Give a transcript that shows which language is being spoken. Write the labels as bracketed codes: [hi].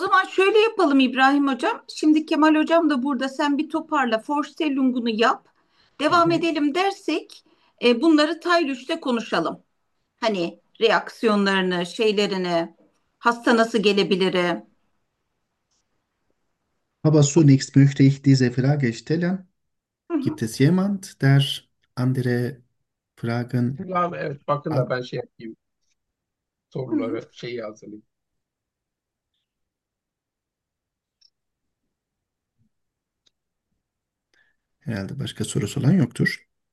[tr] zaman şöyle yapalım İbrahim Hocam. Şimdi Kemal Hocam da burada. Sen bir toparla, Vorstellungunu yap. Devam edelim dersek bunları Taylüş'te konuşalım. Hani reaksiyonlarını, şeylerini, hasta nasıl gelebilir? [de] Aber zunächst möchte ich diese Frage stellen. Gibt es jemand, der andere Fragen [tr] Evet, bakın da [de] hat? [tr] ben şey yapayım. Soruları şeyi hazırlayayım. Herhalde başka sorusu olan yoktur.